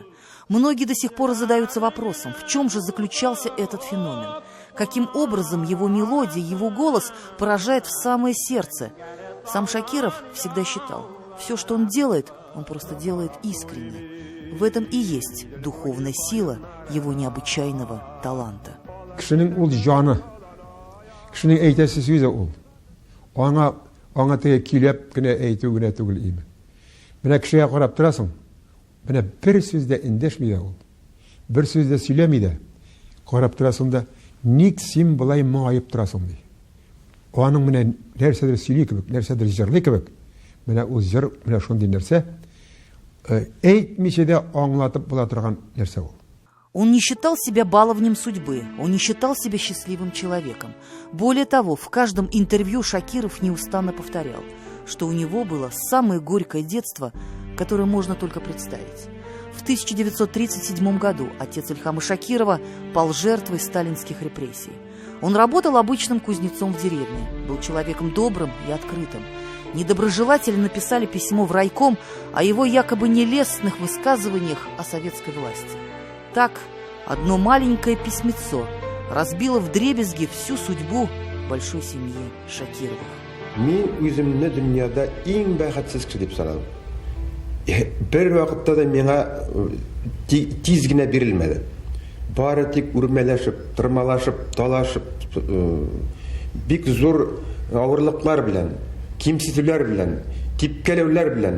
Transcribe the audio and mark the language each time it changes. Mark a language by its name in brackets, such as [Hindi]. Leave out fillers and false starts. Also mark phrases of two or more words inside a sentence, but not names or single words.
[Russian] Многие до сих пор задаются вопросом, в чем же заключался этот феномен? Каким образом его мелодия, его голос поражает в самое сердце? Сам Шакиров всегда считал, все, что он делает, он просто делает искренне. В этом и есть духовная сила его необычайного таланта. [Tatar] Кишинең ул җаны, кишинең әйтәсе сүзе ул. Аңа теге көйләп кенә әйтү генә түгел име. Менә кешегә карап торасың, менә бер сүз дә эндәшми дә ул. Бер сүз дә сөйләми дә. Карап торасың да, ник син болай моңаеп торасың ди. Аның менә нәрсәдер сөйли кебек, нәрсәдер җырлый кебек. Менә ул җыр, менә шундый нәрсә. Әйтмичә дә аңлатып була торган нәрсә ул. [Russian] Он не считал себя баловнем судьбы, он не считал себя счастливым человеком. Более того, в каждом интервью Шакиров неустанно повторял, что у него было самое горькое детство, которое можно только представить. В 1937 году отец Ильхама Шакирова пал жертвой сталинских репрессий. Он работал обычным кузнецом в деревне, был человеком добрым и открытым. Недоброжелатели написали письмо в райком о его якобы нелестных высказываниях о советской власти. Так, одно маленькое письмецо разбило вдребезги всю судьбу большой семьи Шакировых. [Tatar] Мен үземне дөньяда иң бәхетсез кеше дип санадым. Бер вакытта да миңа тиз генә бирелмәде. Бары тик үрмәләшеп, тырмалашып, талашып, бик зур авырлыклар белән, кимсетүләр белән, типкәләүләр белән.